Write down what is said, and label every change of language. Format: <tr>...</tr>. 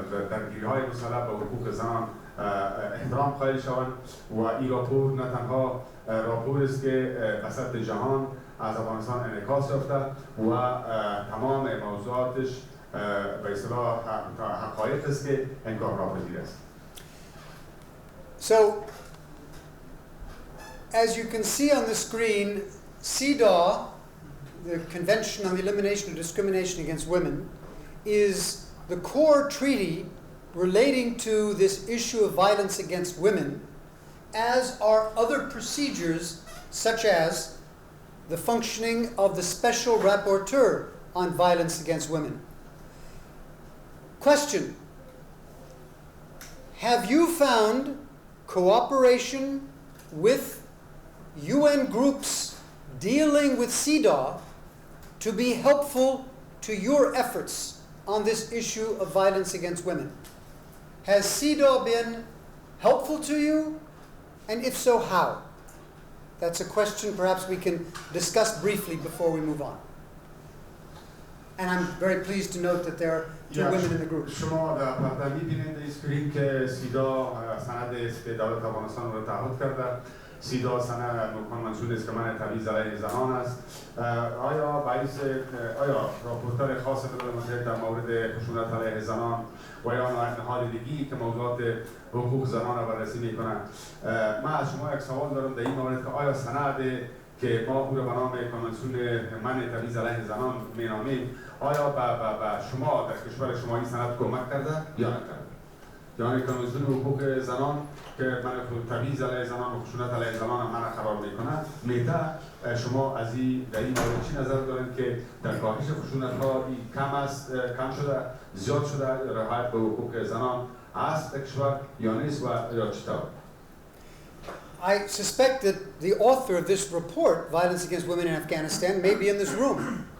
<fa>درگیری‌های مسلح به حقوق زنان احترام قائل شوند و این راپور نه تنها راپور است که به سطح جهان از افغانستان انعکاس یافته و تمام موضوعاتش به اصطلاح حقایق است که انکار ناپذیر است.</fa> <en>So, as you can see on the screen, CEDAW, the Convention on the Elimination of Discrimination Against Women, is the core treaty relating to this issue of violence against women, as are other procedures such as the functioning of the Special Rapporteur on Violence Against Women. Question: have you found cooperation with UN groups dealing with CEDAW to be helpful to your efforts on this issue of violence against women? Has CEDAW been helpful to you? And if so, how? That's a question perhaps we can discuss briefly before we move on. And I'm very pleased to note that there are two women in the group.</en> <fa>شما در پرده می‌بینید اسکرین که سیدا سند است که دولت افغانستان را تعهد کرده. سیدا سند کنوانسیون است که منع تبعیض علیه زنان است. آیا راپورتر خاص ملل متحد در مورد خشونت علیه زنان و یا نهادینگی که موضوعات حقوق زنان را بررسی می‌کنند؟ من از شما یک سوال دارم در این مورد که آیا سند که ما او را به نام کنوانسیون منع تبعیض علیه زنان می‌نامیم، آیا به شما در کشور شما این سند کمک کرده یا نکرده؟ یعنی کنوانسیون حقوق زنان که منع تبعیض علیه زنان و خشونت علیه زنان منع قرار میکنه، میته شما از این در این مورد چی نظر دارید که در کاهش خشونت‌ها کم شده، زیاد شده، رعایت به حقوق زنان است در کشور یا نیست و یا چطور؟</fa> <en>I suspect that the author of this report, Violence Against Women in Afghanistan, may be in this room.</en>